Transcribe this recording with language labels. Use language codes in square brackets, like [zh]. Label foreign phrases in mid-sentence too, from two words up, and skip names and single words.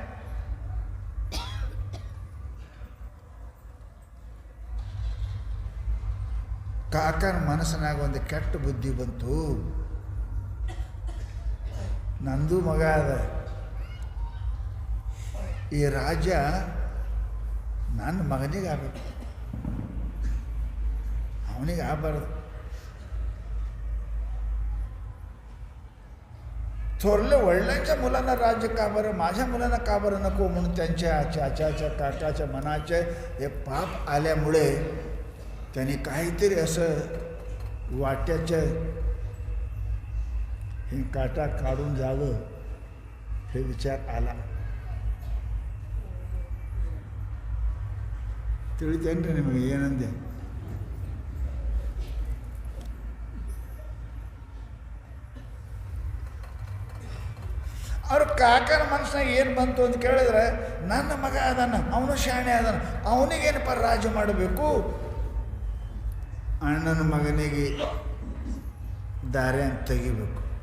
[kn] ಕಾಕನ ಮನಸ್ಸಿನಾಗ ಒಂದು ಕೆಟ್ಟ ಬುದ್ಧಿ ಬಂತು, ನಂದು ಮಗ ಅದ, ಈ ರಾಜ್ಯ ನನ್ನ ಮಗನಿಗೆ ಆಗಬೇಕು, ಅವನಿಗೆ ಆಗಬಾರ್ದು. [mr] थोरले वडिलांच्या मुलांना राज्य का बरं, माझ्या मुलांना का बरं नको, म्हणून त्यांच्या चाचाच्या काकाच्या मनाचे हे पाप आल्यामुळे त्यांनी काहीतरी असं वाट्याचं हे काटा काढून जावं हे विचार आला. [kn] ತಿಳಿತೇನ್ರಿ ನಿಮಗೆ ಏನಂದೆ? ಅವ್ರ ಕಾಕನ ಮನಸ್ಸಿನಾಗ ಏನು ಬಂತು ಅಂತ ಕೇಳಿದ್ರೆ, ನನ್ನ ಮಗ ಅದಾನ, ಅವನು ಶಾಣೆ ಅದಾನ, ಅವನಿಗೇನಪ್ಪ ರಾಜ್ಯ ಮಾಡಬೇಕು, ಅಣ್ಣನ ಮಗನಿಗೆ ದಾರಿ ಅಂತ ತೆಗಿಬೇಕು.